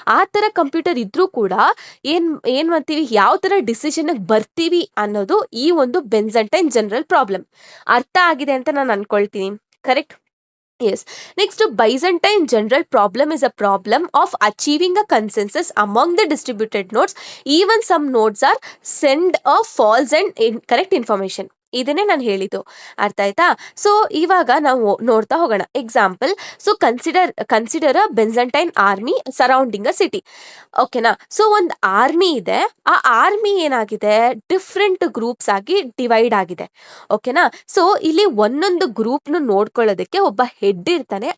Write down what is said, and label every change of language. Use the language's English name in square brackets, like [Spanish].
[Kannada] ಆ ತರ ಕಂಪ್ಯೂಟರ್ ಇದ್ರೂ ಕೂಡ ಏನ್ ಏನ್ ಮಾಡ್ತೀವಿ, ಯಾವ ತರ ಡಿಸಿಷನ್ ಬರ್ತೀವಿ ಅನ್ನೋದು ಈ ಒಂದು ಬೆನ್ಸೆಂಟೈನ್ ಜನರಲ್ ಪ್ರಾಬ್ಲಮ್. ಅರ್ಥ ಆಗಿದೆ ಅಂತ ನಾನು ಅನ್ಕೊಳ್ತೀನಿ. Correct? Yes. [English] Next, Byzantine general problem is a problem of achieving a consensus among the distributed nodes. Even some nodes are send a false and incorrect information. [Kannada] ಇದನ್ನೇ ನಾನು ಹೇಳಿದ್ದು. ಅರ್ಥ ಆಯ್ತಾ? ಸೊ ಇವಾಗ ನಾವು ನೋಡ್ತಾ ಹೋಗೋಣ. [English] Example, so consider a Byzantine army surrounding a city. ಓಕೆನಾ? [Kannada] ಸೊ ಒಂದು ಆರ್ಮಿ ಇದೆ. ಆ ಆರ್ಮಿ ಏನಾಗಿದೆ, ಡಿಫ್ರೆಂಟ್ ಗ್ರೂಪ್ಸ್ ಆಗಿ ಡಿವೈಡ್ ಆಗಿದೆ. ಓಕೆನಾ? ಸೊ ಇಲ್ಲಿ ಒಂದೊಂದು ಗ್ರೂಪ್ನು ನೋಡ್ಕೊಳ್ಳೋದಕ್ಕೆ ಒಬ್ಬ ಹೆಡ್ ಇರ್ತಾನೆ.